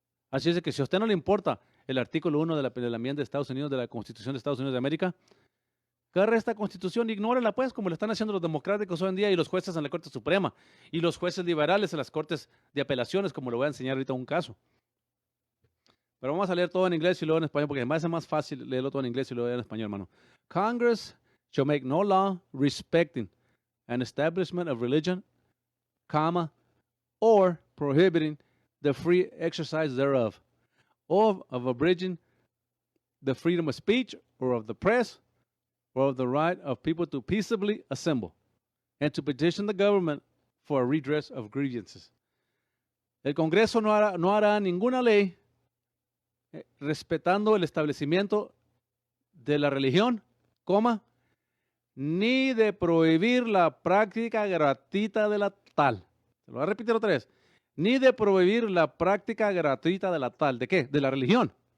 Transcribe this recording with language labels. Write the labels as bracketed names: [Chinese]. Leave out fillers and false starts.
[Spanish] Así es que si a usted no le importa el artículo 1 de la enmienda de Estados Unidos, de la Constitución de Estados Unidos de América, agarre esta Constitución, ignórela pues, como le están haciendo los democráticos hoy en día y los jueces en la Corte Suprema y los jueces liberales en las Cortes de Apelaciones, como le voy a enseñar ahorita un caso. Pero vamos a leer todo en inglés y luego en español, porque me parece más fácil leerlo todo en inglés y luego en español, hermano. [English] Congress shall make no law respecting an establishment of religion, or prohibiting the free exercise thereof, or of abridging the freedom of speech, or of the press, or of the right of people to peaceably assemble, and to petition the government for a redress of grievances. [Spanish] El Congreso no hará ninguna ley respetando el establecimiento de la religión, coma, ni de prohibir la práctica gratuita de la tal. Se lo voy a repetir otra vez. Ni de prohibir la práctica gratuita de la tal. ¿De qué? De la religión.